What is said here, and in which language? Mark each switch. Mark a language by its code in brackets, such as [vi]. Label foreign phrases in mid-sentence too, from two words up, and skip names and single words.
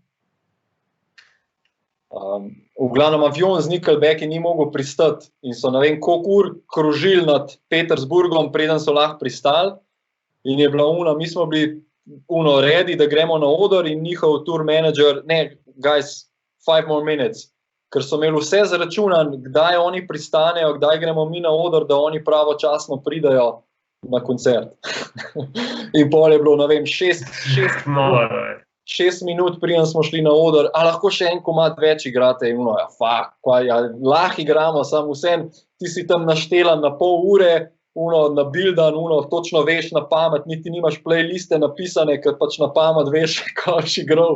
[sl] V glavnem avion z Nickelbacki ni mogel pristati in so ne vem koliko ur krožili nad Petersburgom, preden so lahko pristali, in je bila mi smo bili ready, da gremo na oder, in njihov [en] tour manager, [sl] ne, [en] guys, 5 more minutes, [sl] ker so imeli vse zaračunan, kdaj oni pristanejo, kdaj gremo mi na oder, da oni pravočasno pridajo na koncert. In pol je bilo, ne vem, 6 minut, preden smo šli na oder, a lahko še en komad več igrate, in ja, lahko igramo, samo vsem, ti si tam naštelan na pol ure, na bildan, točno veš na pamet, niti nimaš playliste napisane, ker pač na pamet veš, kaj si igral.